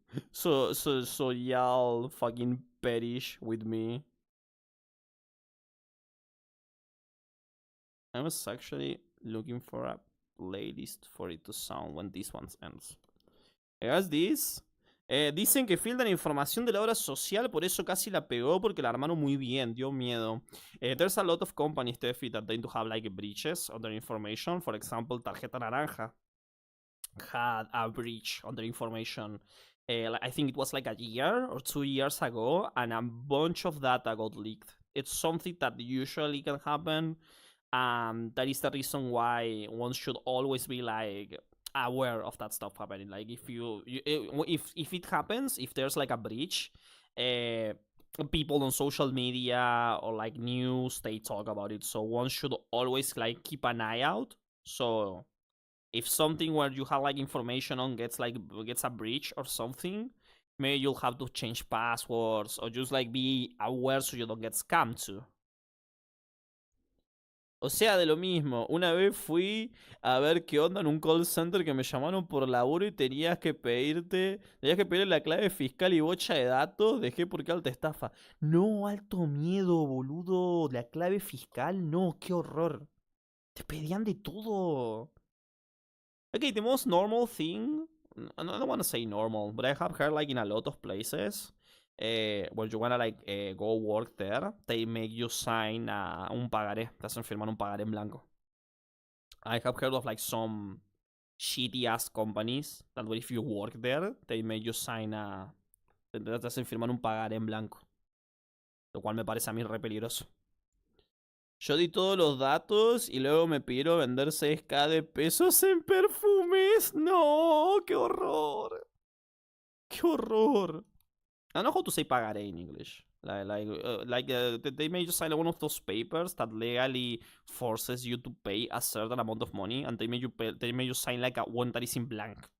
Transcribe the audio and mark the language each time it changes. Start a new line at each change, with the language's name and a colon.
English: so y'all fucking perish with me. I was actually looking for a playlist for it to sound when this one ends. As this.
Spanish: Dicen que filtran información de la obra social, por eso casi la pegó, porque la armaron muy bien, dio miedo.
English: There's a lot of companies, Tefi, that tend to have like breaches on their information. For example, Tarjeta Naranja had a breach on their information. I think it was like a year or 2 years ago, and a bunch of data got leaked. It's something that usually can happen. That is the reason why one should always be like aware of that stuff happening. Like if it happens, if there's like a breach, people on social media or like news, they talk about it. So one should always like keep an eye out. So if something where you have like information on gets a breach or something, maybe you'll have to change passwords or just like be aware so you don't get scammed too.
Spanish: O sea, de lo mismo. Una vez fui a ver qué onda en un call center que me llamaron por laburo y tenías que pedirle la clave fiscal y bocha de datos. Dejé porque alta estafa. No, alto miedo, boludo. La clave fiscal, no, qué horror. Te pedían de todo.
English: Okay, the most normal thing, I don't want to say normal, but I have heard like in a lot of places, when you wanna like go work there, they make you sign un pagaré.
Spanish: Te hacen firmar un pagaré en blanco.
English: I have heard of like some shitty ass companies that if you work there, they make you sign
Spanish: te hacen firmar un pagaré en blanco. Lo cual me parece a mí re peligroso. Yo di todos los datos y luego me pidieron vender 6K de pesos en perfumes. No, qué horror. Qué horror.
English: I don't know how to say pagaré in English. They may just sign one of those papers that legally forces you to pay a certain amount of money, and they may you sign like a one that is in blank.